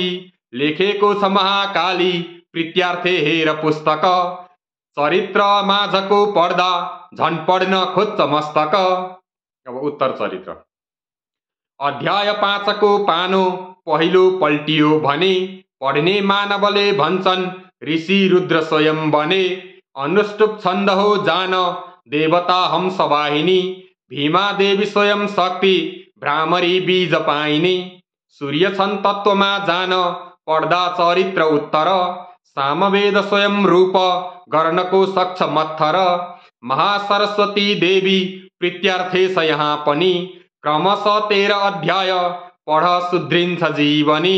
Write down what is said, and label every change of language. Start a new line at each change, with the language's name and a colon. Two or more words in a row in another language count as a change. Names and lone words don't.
Nepali: लेखेको छ महाकाली प्रीत्यार्थे हेर पुस्तक, चरित्र माझको पढ्दा झन् पढ्न खोज्छ मस्तक। अब उत्तर चरित्र। अध्याय 5 को पानो पहिलो पल्टियो भने, पढ्ने मानवले भन्छन् ऋषि रुद्र स्वयं बने। अनुष्टुप छन्द हो जान देवता हंस वाहिनी, भीमा देवी स्वयं शक्ति भ्रामरी बीज पाइने। सूर्य छन् तत्वमा जान पढ्दा चरित्र उत्तर, सामवेद स्वयं रूप गर्नको सक्छ मत्थर। महासरस्वती देवी प्रीत्यार्थे छ यहाँ पनि, क्रमशः 13 अध्याय पढ सुध्रिन्छ जीवनी।